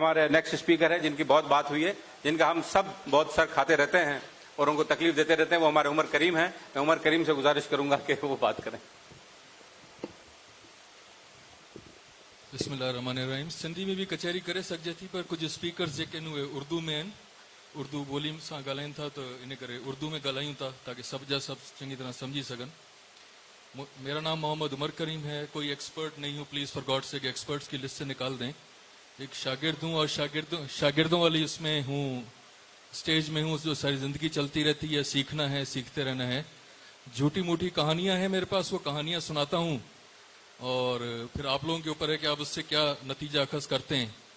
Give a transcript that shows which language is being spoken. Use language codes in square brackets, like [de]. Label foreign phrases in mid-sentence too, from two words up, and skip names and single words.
[ur] ہمارے [en] next speaker [ur] ہیں جن کی بہت بات ہوئی ہے, جن کا ہم سب بہت سر کھاتے رہتے ہیں اور ان کو تکلیف دیتے رہتے ہیں, وہ ہمارے عمر کریم ہیں. میں عمر کریم سے گزارش کروں گا کہ وہ بات کریں. [ar] بسم اللہ الرحمن الرحیم. [sd] سندھی میں بھی کچہری کرے سکجے थी پر کچھ اسپیکرز जेके उहे उर्दू में आहिनि, उर्दू ॿोली सां ॻाल्हाइनि था, त इन करे उर्दू में ॻाल्हायूं था ताकि सब जा सब चङी तरह समझी सघनि. [ur] میرا نام محمد عمر کریم ہے۔ کوئی ایکسپرٹ نہیں ہوں, [en] please for God [ur] سے ایکسپرٹس کی لسٹ سے نکال دیں. ایک شاگرد ہوں اور شاگردوں والی اس میں ہوں، اسٹیج میں ہوں. جو ساری زندگی چلتی رہتی ہے، سیکھنا ہے، سیکھتے رہنا ہے۔ جھوٹی موٹی کہانیاں ہیں میرے پاس، وہ کہانیاں سناتا ہوں اور پھر آپ لوگوں کے اوپر ہے کہ آپ اس سے کیا نتیجہ اخذ کرتے ہیں.